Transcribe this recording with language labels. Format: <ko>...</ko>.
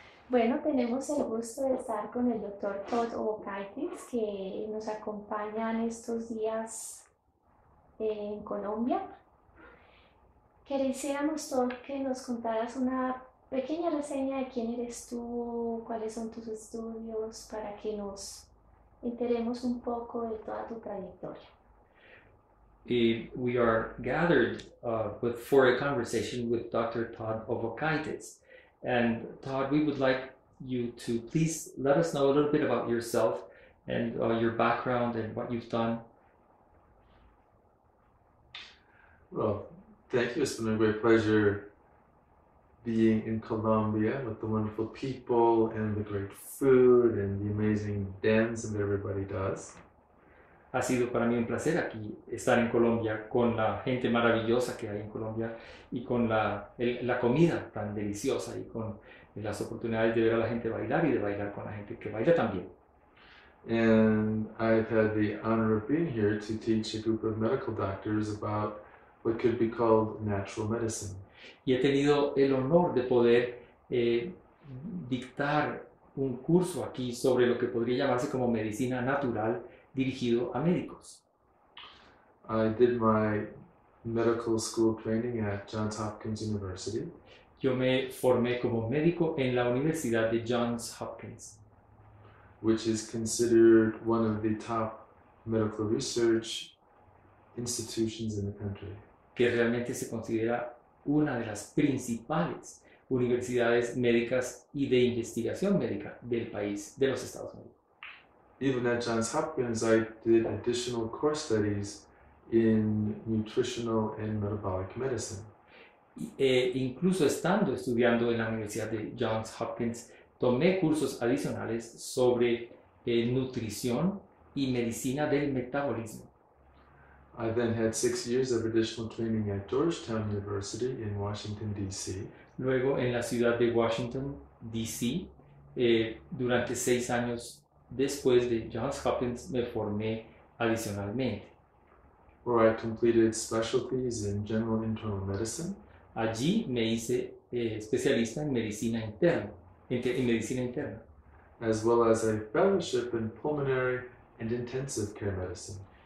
<es>Bueno, tenemos el gusto de estar con el doctor Todd Ovokaitys, que nos acompaña en estos días en Colombia. Quisiéramos, Todd, que nos contaras una pequeña reseña de quién eres tú, cuáles son tus estudios, para que nos enteremos un poco de toda tu trayectoria.</es> <en>We are gathered for a conversation with Dr. Todd Ovokaitys. And Todd, we would like you to please let us know a little bit about yourself and your background and what you've done. Well, thank you. It's been a great pleasure being in Colombia with the wonderful people and the great food and the amazing dance that everybody does.</en> <es>Ha sido para mí un placer aquí estar en Colombia con la gente maravillosa que hay en Colombia y con la comida tan deliciosa y con las oportunidades de ver a la gente bailar y de bailar con la gente que baila también.</es> <en>And I've had the honor of being here to teach a group of medical doctors about what could be called natural medicine.</en> <es>Y he tenido el honor de poder dictar un curso aquí sobre lo que podría llamarse como medicina natural dirigido a médicos.</es> <en>I did my medical school training at Johns Hopkins University.</en> <es>Yo me formé como médico en la Universidad de Johns Hopkins,</es> <en>which is considered one of the top medical research institutions in the country.</en> <es>que realmente se considera una de las principales universidades médicas y de investigación médica del país, de los Estados Unidos.</es> <en>Even at Johns Hopkins, I did additional core studies in nutritional and metabolic medicine.</en> <es>Incluso estando estudiando en la Universidad de Johns Hopkins, tomé cursos adicionales sobre nutrición y medicina del metabolismo.</es> <en>I then had 6 years of additional training at Georgetown University in Washington, D.C.</en> <es>Luego en la ciudad de Washington, D.C., durante 6 años después de Johns Hopkins me formé adicionalmente.</es> <en>where I completed specialties in general internal medicine.</en> <es>Allí me hice especialista en medicina interna, en medicina interna,</es> <en>as well as a fellowship in pulmonary and intensive care medicine.</en>